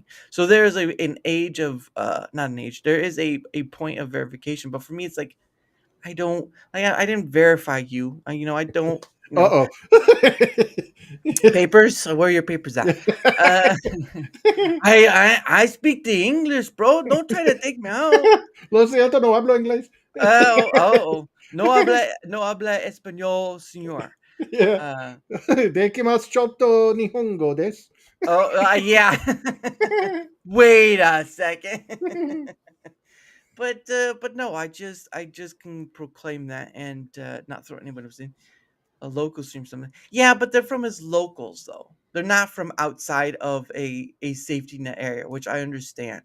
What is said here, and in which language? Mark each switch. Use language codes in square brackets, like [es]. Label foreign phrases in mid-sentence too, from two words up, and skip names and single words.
[en] So there is an age of, not an age, there is a point of verification. But for me, it's like, I didn't verify you. I don't. Papers? Where are your papers at? I speak the English, bro. Don't try to take me out. [es] Lo siento, no hablo inglés. No habla español, señor. [en] Yeah. [ja] できます ちょっと 日本語です. [en] Yeah. Wait a second. But no, I just can proclaim that and not throw anybody who's in a local stream something. Yeah, but they're from his locals though. They're not from outside of a safety net area, which I understand.